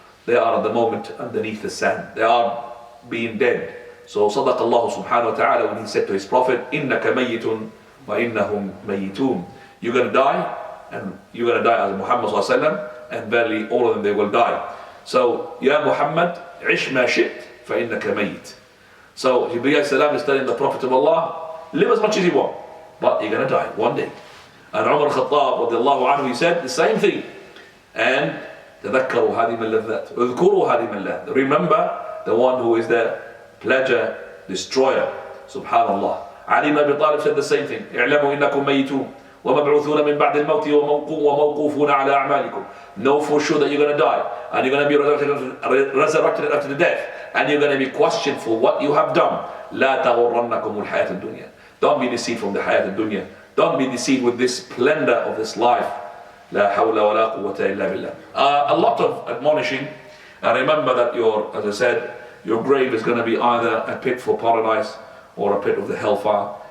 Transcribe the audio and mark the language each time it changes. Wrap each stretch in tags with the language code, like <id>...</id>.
<en>They are at the moment underneath the sand. They are being dead. So</en> <ar>صدق الله سبحانه وتعالى</ar> <en>when he said to his prophet,</en> <ar>إنك ميت وإنهم ميتون.</ar> <en>You're going to die, and you're going to die as Muhammad</en> <ar>صلى الله عليه وسلم,</ar> <en>and verily all of them they will die.</en> <ar>So, Ya Muhammad, عش ما شئت فإنك ميت.</ar> <en>So Jibreel salam is telling the Prophet of Allah, live as much as you want, but you're going to die one day. And Umar Khattab radiallahu anhu, he said the same thing. And</en> <ar>تذكروا هادم اللذات اذكروا هادم اللذات.</ar> <en>Remember the one who is the pleasure destroyer. Subhanallah. Ali ibn Abi Talib said the same thing.</en> <ar>اعلموا إنكم ميتون ومبعوثون من بعد الموت وموقوفون على أعمالكم.</ar> <en>Know for sure that you're going to die and you're going to be resurrected after the death and you're going to be questioned for what you have done.</en> <ar>لا تغرنكم الحياة الدنيا.</ar> <en>Don't be deceived from the حياة الدنيا. Don't be deceived with this splendor of this life.</en> <ar>لا حول ولا قوة إلا بالله.</ar> <en>A lot of admonishing, and remember that as I said, your grave is going to be either a pit for paradise or a pit of the hellfire.</en>